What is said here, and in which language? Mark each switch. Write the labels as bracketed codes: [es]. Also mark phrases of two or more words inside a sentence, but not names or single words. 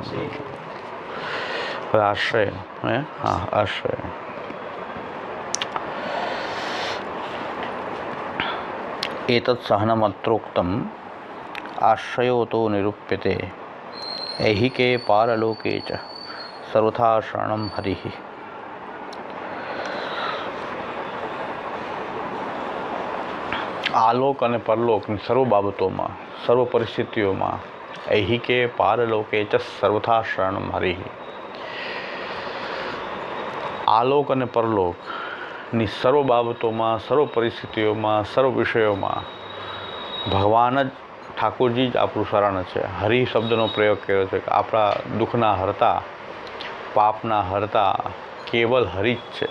[gu] આશ્રય હે હા આશ્રય [sa] एतत् सहनमत्रोक्तम् आश्रयो तो निरूप्यते ऐहिके पारलोके च सर्वथा शरणं हरिः। [gu] आलोक અને પરલોકની સર્વ બાબતોમાં સર્વ પરિસ્થિતિઓમાં [sa] ऐहिके पारलोके च सर्वथा शरणं हरिः। [gu] आलोक અને પરલોકની સર્વ બાબતોમાં સર્વ પરિસ્થિતિઓમાં સર્વ વિષયોમાં ભગવાન જ ઠાકોરજી જ આપણું શરણ છે. હરિ શબ્દનો પ્રયોગ કર્યો છે કે આપણા દુઃખના હરતા પાપના હરતા કેવલ હરિ જ છે.